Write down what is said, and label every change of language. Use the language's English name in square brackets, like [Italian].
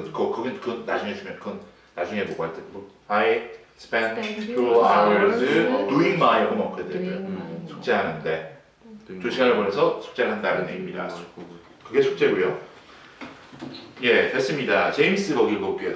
[Korean] 그건 나중에 주면 그건 나중에 보고 할 때. [English] I spent 2 hours doing my homework. [Korean] 숙제하는데 2시간을 보내서 숙제를 한다는 얘기입니다. 그게 숙제고요. 예, 됐습니다. 제임스 거기 읽어볼게요.